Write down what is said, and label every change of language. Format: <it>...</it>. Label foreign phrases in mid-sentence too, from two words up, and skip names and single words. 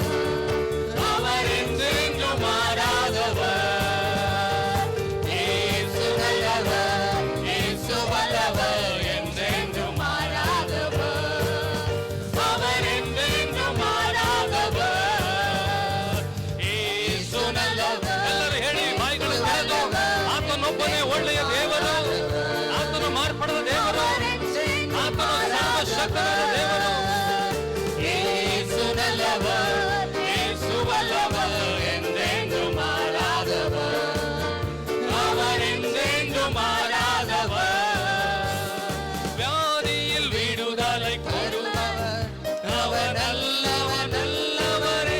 <ta>அவர் என்றென்றும் மாறாதவர். இயேசு நல்லவர், இயேசு வல்லவர், என்றென்றும் மாறாதவர். அவர் என்றென்றும் மாறாதவர். இயேசு நல்லவர்.</ta> <kn>ಎಲ್ಲರೂ ಹೇಳಿ ಬಾಯಿಗಳು ತೆರೆದು, ಆತನೊಬ್ಬನೇ ಒಳ್ಳೆಯ ದೇವರು, ಆತನು ಮಾರ್ಪಡದ ದೇವರು, ಆತನು ಸರ್ವಶಕ್ತನಾದ ದೇವರು.</kn> <ta>இயேசு நல்லவர், இயேசு வல்லவர், என்றென்றும் மாறாதவர். அவர் என்றென்றும் மாறாதவர். ವ್ಯಾಧಿயில் விடுதலை கொடுப்பவர் அவர் நல்லவர் நல்லவரே.</ta>